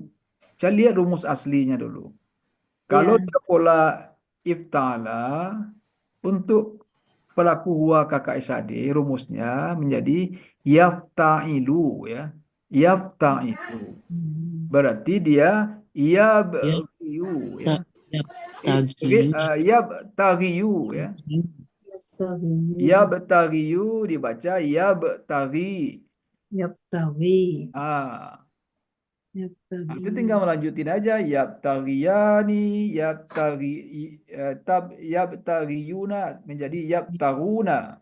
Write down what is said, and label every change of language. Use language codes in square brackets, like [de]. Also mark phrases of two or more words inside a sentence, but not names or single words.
[id] Saya lihat rumus aslinya dulu. Kalau dia pola iftala untuk pelaku huwa KKSAD rumusnya menjadi yafta'ilu ya. Yafta'ilu. Berarti dia ya Yabtagi. Yabtaghiyu ya. Yabtaghiyu dibaca yabtaghi. Yabtaghi. Ah, itu Yabtaghi. tinggal melanjutin aja [ar] يبتغيان، يبتغون [id] menjadi yabtaghuna.